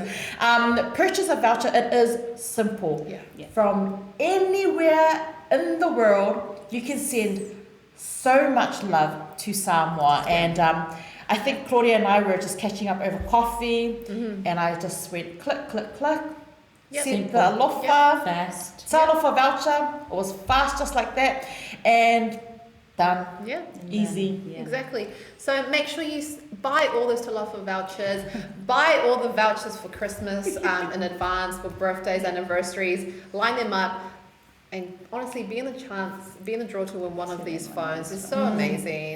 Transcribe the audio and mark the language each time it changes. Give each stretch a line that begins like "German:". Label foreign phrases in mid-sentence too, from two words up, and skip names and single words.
English: Purchase a voucher. It is simple. From anywhere in the world, you can send so much love to Samoa. And I think Claudia and I were just catching up over coffee, and I just went click, click, click. Sent the alofa, fast. Talofa voucher. It was fast, just like that, and done. Yeah, easy. Yeah. Exactly. So make sure you buy all those Talofa vouchers. Buy all the vouchers for Christmas in advance, for birthdays, anniversaries. Line them up, and honestly, be in the draw to win one of these phones is so amazing.